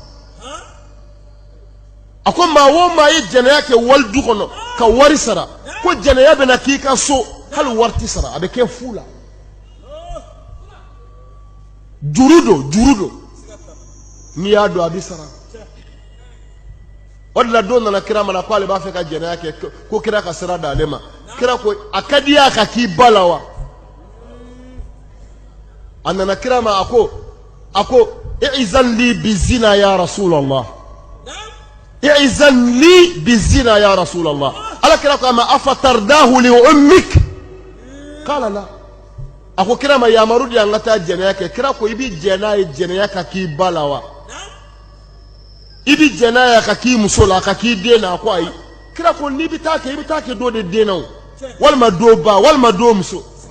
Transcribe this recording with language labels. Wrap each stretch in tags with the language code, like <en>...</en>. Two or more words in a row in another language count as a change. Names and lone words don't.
<bm>a ko maa o maa ye jɛnɛya kɛ wali du kɔnɔ ka wari sara ko jɛnɛya bɛ na k'i ka so hali wari ti sara a bɛ kɛ fu la juru don n'i y'a don a bɛ sara o de la don nana kira mana ko ale b'a fɛ ka jɛnɛya kɛ ko kira ka sira d'ale ma kira ko a ka di a ka k'i ba la wa a nana kira ma a ko</bm> <ar>ائذن لي بالزنا يا رسول الله ائذن لي بالزنا يا رسول الله</ar> <bm>ala kira ko</bm> <ar>أما أترضاه لأمك قال لا</ar> <bm>a ko kira ma yamaru di an ka taa jɛnɛya kɛ kira ko i bi jɛn'a ye jɛnɛya ka k'i ba la wa i bi jɛn'a ye ka k'i muso la ka k'i den na a ko ayi kira ko n'i bi taa kɛ i bi taa kɛ dɔ de den na o walima dɔ ba walima dɔ muso</bm>